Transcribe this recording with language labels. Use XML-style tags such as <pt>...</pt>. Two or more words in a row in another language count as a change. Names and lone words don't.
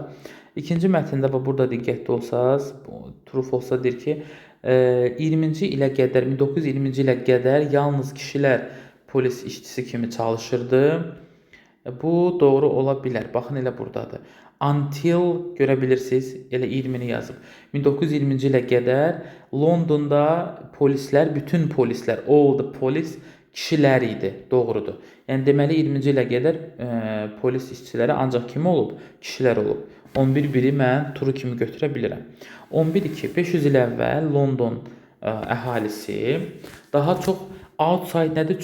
<az>İkinci mətndə burada diqqətli olsaz, true olsa deyir ki, 20-ci ilə qədər, 1920-ci ilə qədər yalnız kişilər polis işçisi kimi çalışırdı. Bu doğru ola bilər. Baxın, elə buradadır. Until görə bilirsiniz, elə 20-ni yazıb. 1920-ci ilə qədər Londonda polislər, bütün polislər,</az> <en>all the police</en> <az>kişilər idi, doğrudur. Yəni, deməli 20-ci ilə qədər polis işçiləri ancaq kim olub? Kişilər olub. 11-1-i mən true kimi götürə bilirəm. 11-2, 500 il əvvəl London əhalisi daha çox outside nədir?</az>